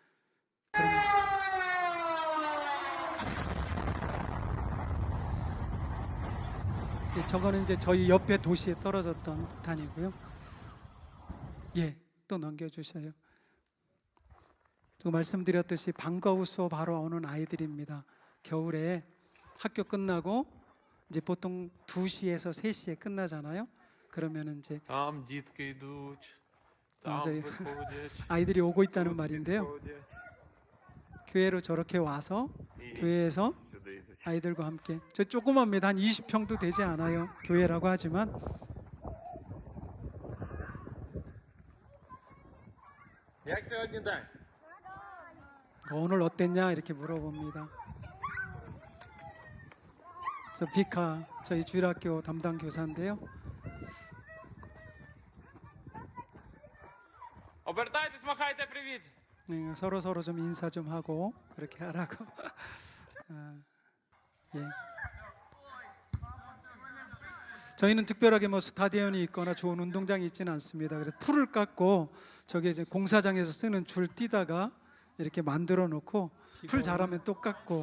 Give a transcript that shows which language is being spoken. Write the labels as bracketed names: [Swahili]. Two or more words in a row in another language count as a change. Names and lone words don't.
[Korean] 예, 저거는 이제 저희 옆에 도시에 떨어졌던 폭탄이고요. 예, 또 넘겨주셔요. 또 말씀드렸듯이 방과 후 수업 하러 오는 아이들입니다. 겨울에 학교 끝나고 이제 보통 2시에서 3시에 끝나잖아요. 그러면 이제 [Ukrainian] Там дітки йдуть, там [Korean] 저희 [Ukrainian] виходять. [Korean] 아이들이 오고 있다는 [Ukrainian] тут [Korean] 말인데요, [Ukrainian] підходять [Korean] 교회로 저렇게 와서 [Ukrainian] і [Korean] 교회에서 [Ukrainian] сюди йдуть. [Korean] 아이들과 함께, 저 조그맣니다. 한 20평도 되지 않아요, 교회라고 하지만. [Ukrainian] Як сьогодні день? [Korean] 오늘 어땠냐 이렇게 물어봅니다. 저 비카, 저희 주일학교 담당 교사인데요, [Ukrainian] Обертайтесь, махайте привіт. [Korean] 서로 좀 인사 좀 하고 그렇게 하라고. 예. 저희는 특별하게 뭐 스타디움이 있거나 좋은 운동장이 있지는 않습니다. 그래서 풀을 깎고 저기 이제 공사장에서 쓰는 줄 띄다가 이렇게 만들어 놓고 풀 자라면 또 깎고,